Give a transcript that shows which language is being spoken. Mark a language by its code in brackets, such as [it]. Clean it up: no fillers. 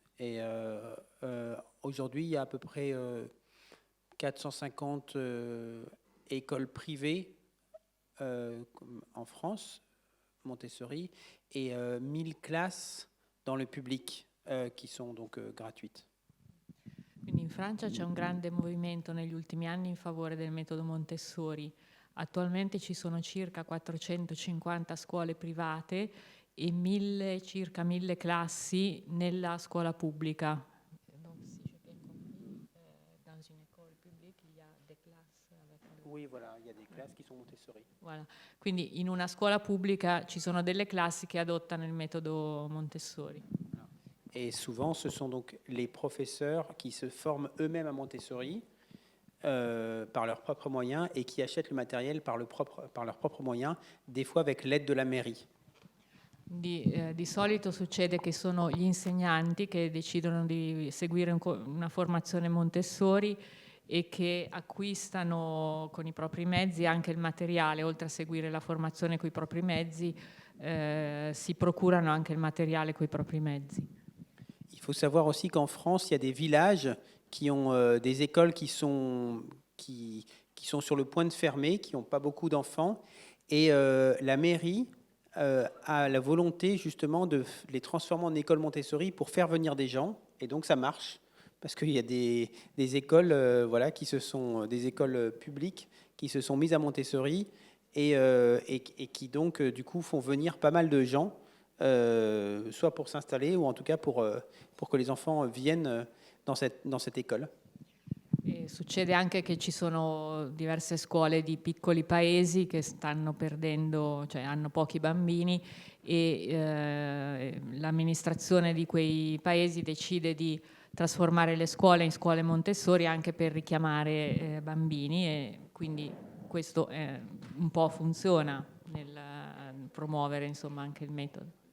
[fr] Et aujourd'hui, il y a à peu près 450 écoles privées en France, Montessori, et 1000 classes dans le public qui sont donc gratuites. [it] Quindi in Francia c'è un grande movimento negli ultimi anni in favore del metodo Montessori. Attualmente ci sono circa 450 scuole private e circa 1000 classi nella scuola pubblica. [fr] Oui, voilà, il y a des classes qui sont Montessori. Voilà. [it] Quindi in una scuola pubblica ci sono delle classi che adottano il metodo Montessori. [fr] Et souvent, ce sont donc les professeurs qui se forment eux-mêmes à Montessori par leurs propres moyens et qui achètent le matériel par leurs propres moyens, des fois avec l'aide de la mairie. [it] Di solito succede che sono gli insegnanti che decidono di seguire una formazione Montessori e che acquistano con i propri mezzi anche il materiale, oltre a seguire la formazione con i propri mezzi, si procurano anche il materiale con i propri mezzi. [fr] Il faut savoir aussi qu'en France, il y a des villages qui ont des écoles qui sont sur le point de fermer, qui n'ont pas beaucoup d'enfants, et la mairie a la volonté justement de les transformer en écoles Montessori pour faire venir des gens, et donc ça marche. Parce qu'il y a des écoles, voilà, des écoles publiques qui se sont mises à Montessori et qui donc du coup font venir pas mal de gens, soit pour s'installer ou en tout cas pour que les enfants viennent dans cette école. [it] E succede anche che ci sono diverse scuole di piccoli paesi che stanno perdendo, cioè hanno pochi bambini e l'amministrazione di quei paesi decide di trasformare le scuole in scuole Montessori anche per richiamare bambini e quindi questo un po' funziona nel promuovere insomma anche il metodo.